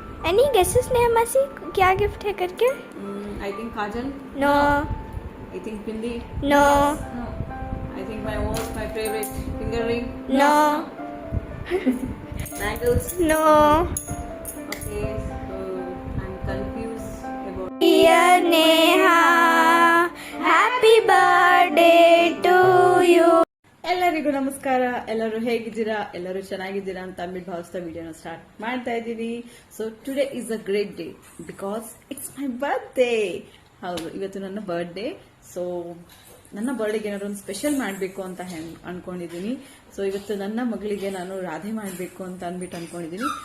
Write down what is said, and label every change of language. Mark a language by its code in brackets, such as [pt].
[en] any guesses [hi] Neha मासी क्या gift है करके? [en] I think Kajal. No I think Bindi. No No. I think my favorite finger ring. No Bangles. No Okay, so I'm confused about. Dear Neha happy birthday to you. [kn] ಎಲ್ಲರಿಗೂ ನಮಸ್ಕಾರ. ಎಲ್ಲರೂ ಹೇಗಿದ್ದೀರಾ? ಎಲ್ಲರೂ ಚೆನ್ನಾಗಿದ್ದೀರಾ ಅಂತ ಅಂದ್ಬಿಟ್ಟು ಭಾವಿಸ್ತಾ ವಿಡಿಯೋನ ಸ್ಟಾರ್ಟ್ ಮಾಡ್ತಾ ಇದ್ದೀನಿ. [en] So today is a great day because it's my birthday. [kn] ಹೌದು, ಇವತ್ತು ನನ್ನ ಬರ್ತ್ಡೇ. ಸೊ ನನ್ನ ಬರ್ಡೇಗೆ ಏನಾದ್ರು ಒಂದು ಸ್ಪೆಷಲ್ ಮಾಡಬೇಕು ಅಂತ ಅನ್ಕೊಂಡಿದ್ದೀನಿ. ಸೊ ಇವತ್ತು ನನ್ನ ಮಗಳಿಗೆ ನಾನು ರಾಧೆ ಮಾಡಬೇಕು ಅಂತ ಅಂದ್ಬಿಟ್ಟು ಅನ್ಕೊಂಡಿದ್ದೀನಿ.